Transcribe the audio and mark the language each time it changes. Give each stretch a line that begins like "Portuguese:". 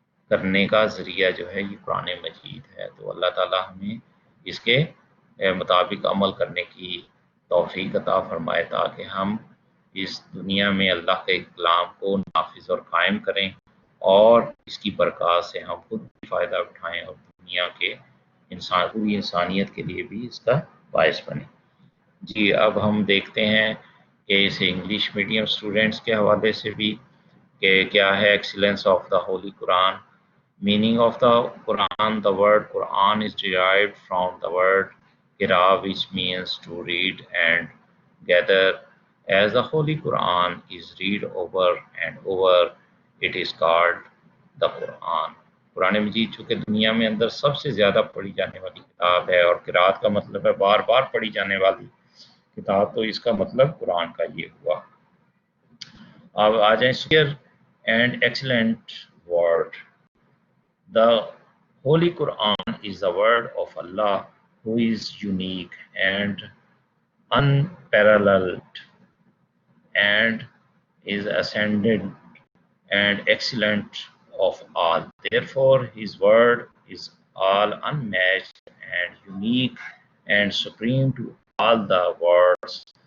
Urdu: کرنے کا ذریعہ جو ہے یہ قرآن مجید ہے۔ تو اللہ تعالیٰ ہمیں اس کے مطابق عمل کرنے کی توفیق عطا فرمائے تاکہ ہم اس دنیا میں اللہ کے کلام کو نافذ اور قائم کریں، اور اس کی برکات سے ہم خود بھی فائدہ اٹھائیں اور دنیا کے پوری انسانیت کے لیے بھی اس کا باعث بنیں۔ جی، اب ہم دیکھتے ہیں کہ اسے انگلش میڈیم اسٹوڈنٹس کے حوالے سے بھی کہ کیا ہے
English: Excellence of the holy قرآن. Meaning of the Quran: the word Quran is derived from the word Qira, which means to read and gather. As the Holy Quran is read over and over, it is called the Quran.
Urdu: قرآن مجید چونکہ دنیا میں اندر سب سے زیادہ پڑھی جانے والی کتاب ہے، اور قرات کا مطلب ہے بار بار پڑھی جانے والی کتاب، تو اس کا مطلب قرآن کا یہ ہوا. اب آ جائیں
English: Superior and excellent word. The Holy Quran is the word of Allah, who is unique and unparalleled, and is ascended and excellent of all. Therefore, His word is all unmatched and unique and supreme to all the words.